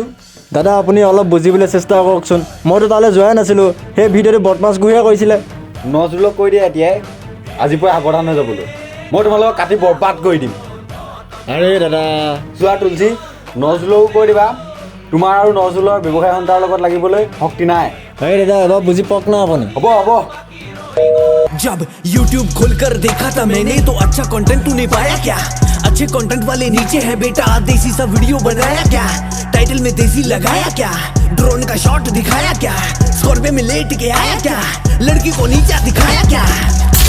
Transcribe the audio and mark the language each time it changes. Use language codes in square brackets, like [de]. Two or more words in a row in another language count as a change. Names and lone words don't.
[as] দাদা আপুনি অলপ বুজিবলৈ চেষ্টা কৰকচোন মইতো তালৈ যোৱাই নাছিলোঁ সেই ভিডিঅ'টো বদমাছ গুৰিয়ে কৰিছিলে নজুলক কৈ দিয়ে এতিয়াই আজিৰ পৰা সাৱধান হৈ যাবলৈ মই তোমালোকক কাটি বৰবাদ কৰি দিম আৰে দাদা যোৱা তুলসী নজুলকো কৈ দিবা তোমাৰ আৰু নজুলৰ ব্যৱসায় সন্থাৰ লগত লাগিবলৈ শক্তি নাই আৰে দাদা এবাৰ বুজি পাওক না আপুনি হ'ব [hi] जब YouTube खोलकर देखा था मैंने तो अच्छा कंटेंट तूने पाया क्या अच्छे कंटेंट वाले नीचे है बेटा देसी सा वीडियो बनाया क्या टाइटल में देसी लगाया क्या ड्रोन का शॉट दिखाया क्या स्कॉर्पियो में लेट के आया क्या लड़की को नीचा दिखाया क्या